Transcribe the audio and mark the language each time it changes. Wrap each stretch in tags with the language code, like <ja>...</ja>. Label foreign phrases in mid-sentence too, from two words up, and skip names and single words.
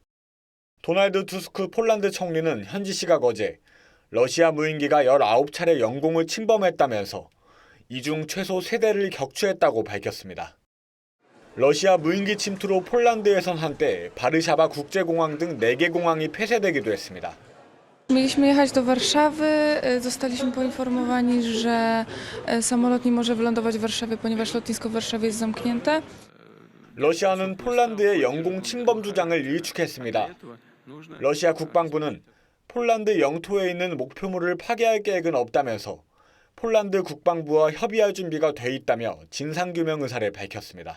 <ko>도널드 투스크 폴란드 총리는 현지 시각 어제 러시아 무인기가 19차례 영공을 침범했다면서 이 중 최소 3대를 격추했다고 밝혔습니다. 러시아 무인기 침투로 폴란드에선 한때 바르샤바 국제공항 등 4개 공항이 폐쇄되기도 했습니다.</ko> <pl>Mieliśmy jechać do Warszawy, zostaliśmy poinformowani, że samolot nie może wylądować w Warszawie, ponieważ lotnisko w Warszawie jest zamknięte.</pl> <ko>러시아는 폴란드의 영공 침범 주장을 일축했습니다. 러시아 국방부는 폴란드 영토에 있는 목표물을 파괴할 계획은 없다면서 폴란드 국방부와 협의할 준비가 돼 있다며 진상규명 의사를 밝혔습니다.</ko>